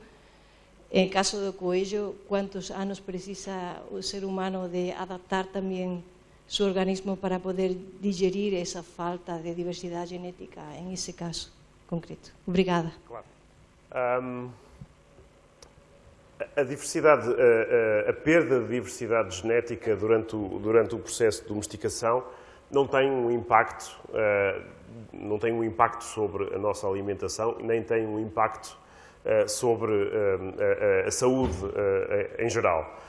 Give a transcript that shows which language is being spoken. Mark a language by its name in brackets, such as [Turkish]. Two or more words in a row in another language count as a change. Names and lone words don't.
[Galician] En caso do coello, quantos anos precisa o ser humano de adaptar tamén su organismo para poder digerir esa falta de diversidade genética [Spanish] en ese caso concreto. [Portuguese] Obrigada. Claro. A diversidade, a perda de diversidade genética durante o processo de domesticação não tem um impacto sobre a nossa alimentação, nem tem um impacto sobre a saúde em geral.